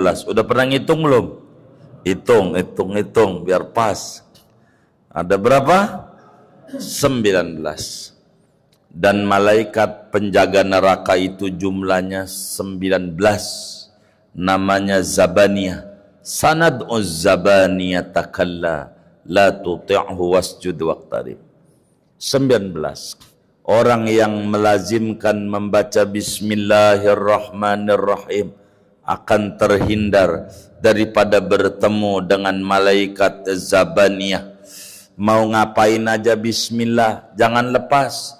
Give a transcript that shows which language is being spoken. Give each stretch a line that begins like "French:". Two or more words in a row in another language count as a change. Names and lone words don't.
Indonesian: Udah pernah ngitung belum? Hitung biar pas. Ada berapa? 19. Dan malaikat penjaga neraka itu jumlahnya 19. Namanya Zabaniyah.
Arabic: سندع الزبانية كلا لا تطعه واسجد واقترب.
Indonesian: 19. Orang yang melazimkan membaca bismillahirrahmanirrahim akan terhindar daripada bertemu dengan malaikat Zabaniyah. Mau ngapain aja bismillah, jangan lepas.